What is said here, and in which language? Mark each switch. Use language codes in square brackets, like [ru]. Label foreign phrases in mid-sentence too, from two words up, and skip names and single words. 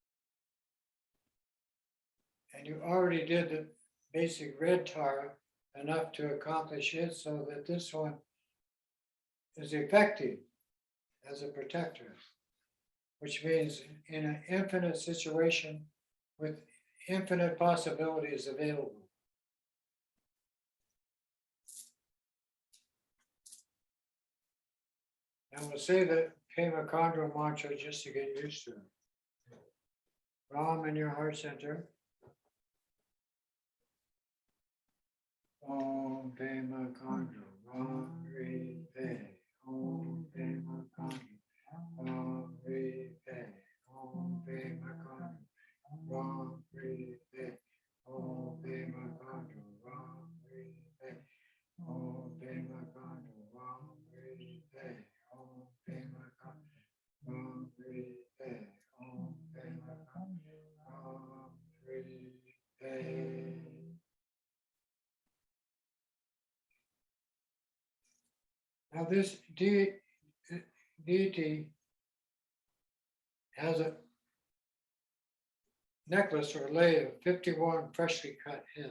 [en] And you already did the basic red Tara enough to accomplish it so that this one is effective as a protector, which means in an infinite situation with infinite possibilities available. And we'll say the Pema Chondro mantra just to get used to it. Ram in your heart center. [sa] Om Pema Chondro, Ram Re Pe. Om Pema Chondro, Ram Re Pe. Om Pema Chondro, Ram Re Pe. Om Pema Chondro, Ram Re Pe. Om Pema Chondro, Ram Re Pe. Om Pema Chondro, Ram Re Pe. Om Pema Chondro, Ram Re Pe. [en] Now this deity has a necklace or lei of 51 freshly cut heads.